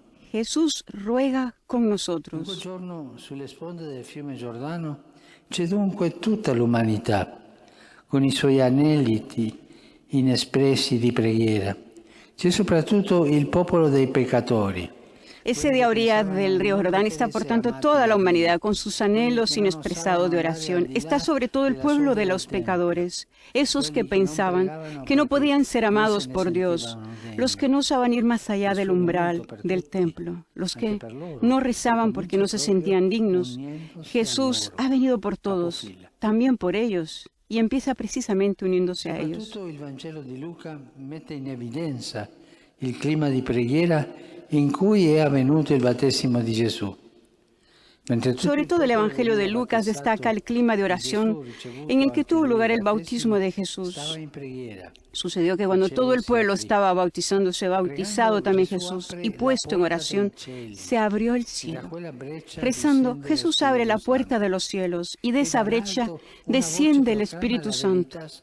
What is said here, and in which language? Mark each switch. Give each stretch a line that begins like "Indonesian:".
Spanish: Jesús ruega con nosotros.
Italian: Un giorno sulle sponde del fiume Giordano c'è dunque tutta l'umanità, con i suoi aneliti inespressi di preghiera. C'è soprattutto il popolo dei peccatori.
Spanish: Ese de a orillas del río Jordán está, por tanto, toda la humanidad con sus anhelos inexpresados de oración. Está sobre todo el pueblo de los pecadores, esos que pensaban que no podían ser amados por Dios, los que no osaban ir más allá del umbral del templo, los que no rezaban porque no se sentían dignos. Jesús ha venido por todos, también por ellos, y empieza precisamente uniéndose a ellos.
Italian: El Vangelo di Luca mette in evidenza il clima di preghiera in cui è avvenuto il battesimo di Gesù.
Spanish: Sobre todo el Evangelio de Lucas destaca el clima de oración en el que tuvo lugar el bautismo de Jesús. Sucedió que cuando todo el pueblo estaba bautizándose, bautizado también Jesús, y puesto en oración, se abrió el cielo. Rezando, Jesús abre la puerta de los cielos, y de esa brecha desciende el Espíritu Santo.